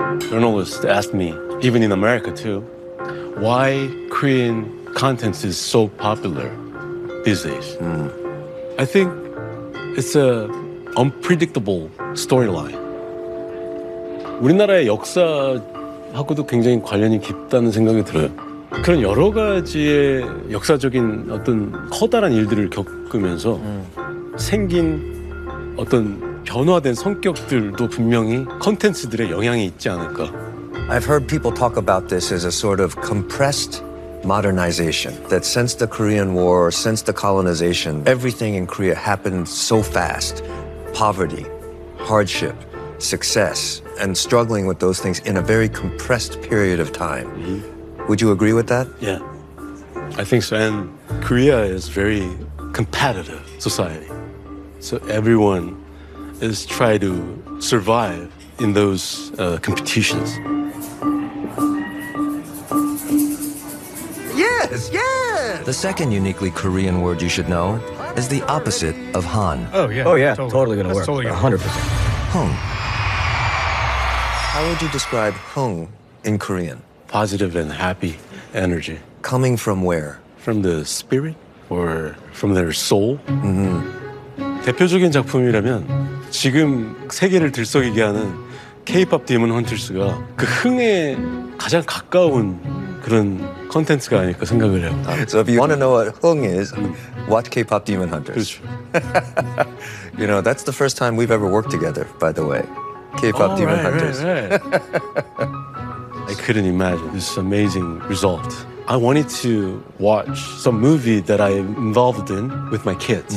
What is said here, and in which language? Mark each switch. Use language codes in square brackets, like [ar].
[en] Journalists asked me, even in America too, why Korean content is so popular these days. Mm. I think it's a unpredictable storyline. [ko] 우리나라의 역사하고도 굉장히 관련이 깊다는 생각이 들어요. 그런 여러 가지의 역사적인 어떤 커다란 일들을 겪으면서 생긴 어떤 변화된 성격들도 분명히 콘텐츠들의 영향이 있지 않을까. [en] I've heard people talk about this as a sort of compressed modernization, that since the Korean War, since the colonization, everything in Korea happened so fast. Poverty, hardship, success, and struggling with those things in a very compressed period of time. Mm-hmm. Would you agree with that? Yeah, I think so. And Korea is very competitive society. So everyone is trying to survive in those competitions. Yes! The second uniquely Korean word you should know is the opposite of Han. Oh, yeah. Oh, yeah. Totally going to work. Totally 100%. Hung. How would you describe Hung in Korean? Positive and happy energy. Coming from where? From the spirit or from their soul? Mm-hmm. [ko] 대표적인 작품이라면 지금 세계를 들썩이게 하는 K-pop Demon Hunters가 그 흥에 가장 가까운 그런 콘텐츠가 아닐까 생각을 해요. [en] So if you want to know what Hung is, watch K-pop Demon Hunters. [ko] 그렇죠. [en] You know, that's the first time we've ever worked together, by the way. K-pop Demon Hunters. Right. I couldn't imagine this amazing result. I wanted to watch some movie that I'm involved in with my kids.